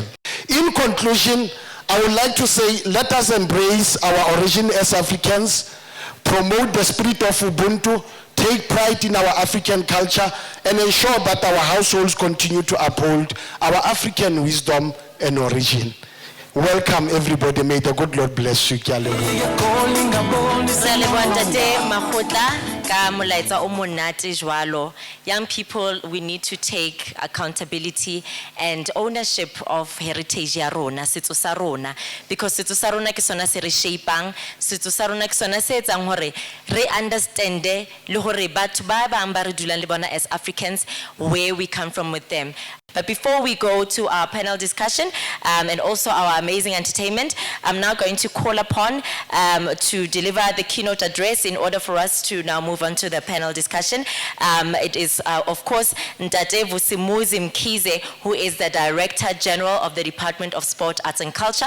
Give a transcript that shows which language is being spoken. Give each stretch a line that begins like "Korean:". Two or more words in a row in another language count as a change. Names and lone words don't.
English: In conclusion, I would like to say, let us embrace our origin as Africans, promote the spirit of Ubuntu, take pride in our African culture, and ensure that our households continue to uphold our African wisdom and origin. Welcome everybody. May the good Lord bless you. Young people, we need to take accountability and ownership of heritage
Southern Sotho: ya rona, setso sa rona, because setso sa rona ke sona se re shapang, setso sa rona ke sona se etsang hore re understande le hore batho ba bang ba re dulang le bona
English: as Africans, where we come from with them. But before we go to our panel discussion and also our amazing entertainment, I'm now going to call upon to deliver the keynote address in order for us to now move on to the panel discussion. It is, of course, Ntate Vusimuzi Mkhize, who is the Director General of the Department of Sport, Arts and Culture.